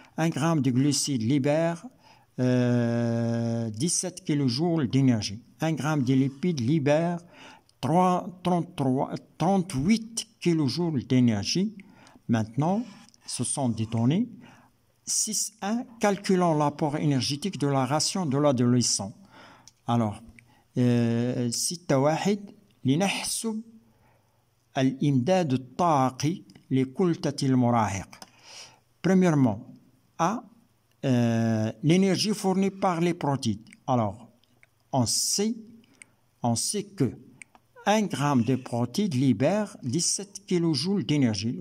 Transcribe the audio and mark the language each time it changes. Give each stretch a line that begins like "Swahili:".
French: 1 gramme de glucides libère 17 kJ d'énergie. 1 gramme de lipides libère 38 kJ d'énergie. Maintenant, ce sont des données. 6.1. Calculons l'apport énergétique de la ration de l'adolescent.
Arabic: Alors, 6.1 لنحسب الإمداد الطاقي لكتلة المراهق.
French: Premièrement, A, l'énergie fournie par les protéines. Alors, on sait que 1 gramme de protéines libère 17 kJ d'énergie.